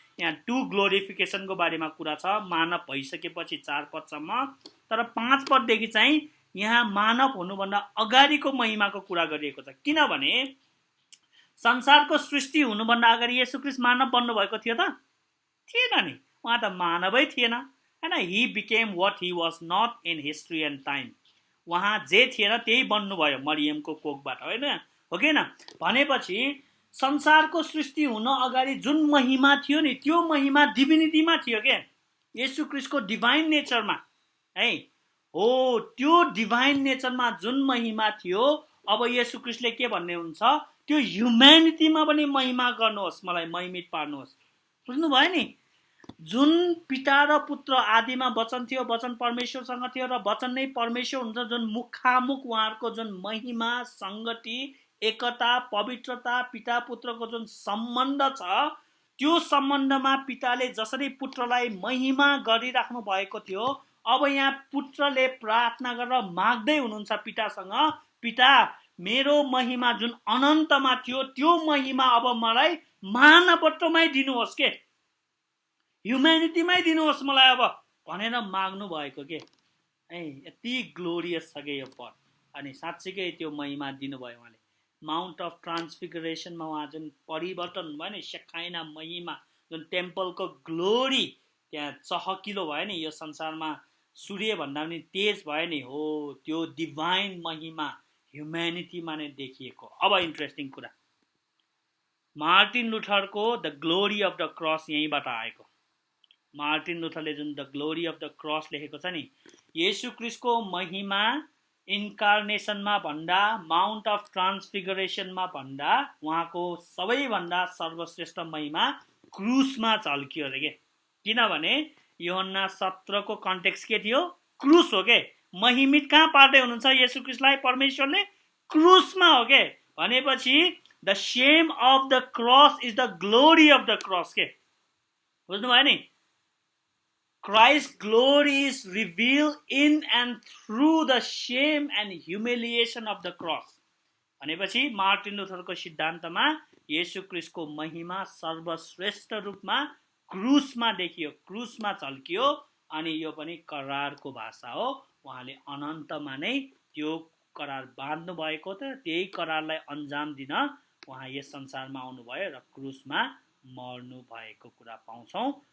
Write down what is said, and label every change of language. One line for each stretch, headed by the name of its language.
Nepali: यहाँ 2 ग्लोरिफिकेसनको बारेमा कुरा छ, मानव भइसकेपछि 4 पदसम्म, तर 5 पददेखि चाहिँ यहाँ मानव हुनुभन्दा अगाडिको महिमाको कुरा गरिएको छ। किनभने संसारको सृष्टि हुनुभन्दा अगाडि येशू ख्रीष्ट मानव बन्नु भएको थियो त? थिएन नि, उहाँ त मानवै थिएन
English: हैन, he became what he was not in history and time.
Nepali: उहाँ जे थिएन त्यही बन्नुभयो मरियमको कोखबाट, होइन हो कि होइन? भनेपछि संसारको सृष्टि हुन अगाडि जुन महिमा थियो नि, त्यो महिमा डिभिनिटीमा थियो के, येशू क्रिस्टको डिभाइन नेचरमा है। हो, त्यो डिभाइन नेचरमा जुन महिमा थियो, अब येशू क्रिस्टले के भन्ने हुन्छ, त्यो ह्युम्यानिटीमा पनि महिमा गर्नुहोस्, मलाई महिमित पार्नुहोस्। बुझ्नुभयो नि? जुन पिता र पुत्र आदिमा वचन थियो, वचन परमेश्वरसँग थियो र वचन नै परमेश्वर हुन्छ, जुन मुखामुख उहाँहरूको जुन महिमा, सङ्गति, एकता, पवित्रता, पिता पुत्रको जुन सम्बन्ध छ, त्यो सम्बन्धमा पिताले जसरी पुत्रलाई महिमा गरिराख्नु भएको थियो, अब यहाँ पुत्रले प्रार्थना गरेर माग्दै हुनुहुन्छ पितासँग, पिता मेरो महिमा जुन अनन्तमा थियो, त्यो महिमा अब मलाई मानवत्वमै दिनुहोस् के, ह्युम्यानिटीमै दिनुहोस् मलाई अब भनेर माग्नु भएको के। है, यति ग्लोरियस छ कि यो पद। अनि साँच्चीकै त्यो महिमा दिनुभयो उहाँले। माउन्ट अफ ट्रान्सफिगरेसनमा उहाँ जुन परिवर्तन भयो नि, सेखाइना महिमा, जुन टेम्पलको ग्लोरी त्यहाँ चहकिलो भयो नि, यो संसारमा सूर्य भन्दा पनि तेज भयो नि, हो त्यो डिभाइन महिमा ह्युम्यानिटीमा नै देखिएको। अब इन्ट्रेस्टिङ कुरा, Martin लुथरको the glory of the cross यहीँबाट आएको। मार्टिन लुथरले जुन the glory of the cross लेखेको छ नि, येशू क्रिस्टको महिमा इन्कार्नेसनमा भन्दा, माउन्ट अफ ट्रान्सफिगरेसनमा भन्दा, उहाँको सबैभन्दा सर्वश्रेष्ठ महिमा क्रुसमा झल्कियो अरे के। किनभने यूहन्ना 17 को कन्टेक्स्ट के थियो, क्रुस हो के। महिमित कहाँ पार्दै हुनुहुन्छ येशू क्रिस्टलाई परमेश्वरले, क्रुसमा हो के।
English: भनेपछि the shame of the cross is the glory of the cross के।
Nepali: बुझ्नुभयो नि?
English: Christ's glory is revealed in and through the shame and humiliation of the cross.
Nepali: भनेपछि मार्टिन लुथरको सिद्धान्तमा येशू क्रिस्टको महिमा सर्वश्रेष्ठ रूपमा क्रुसमा देखियो, क्रुसमा झल्कियो। अनि यो पनि करारको भाषा हो। उहाँले अनन्तमा नै त्यो करार बाँध्नु भएको त, त्यही करारलाई अन्जाम दिन उहाँ यस संसारमा आउनुभयो र क्रुसमा मर्नु भएको कुरा पाउँछौँ।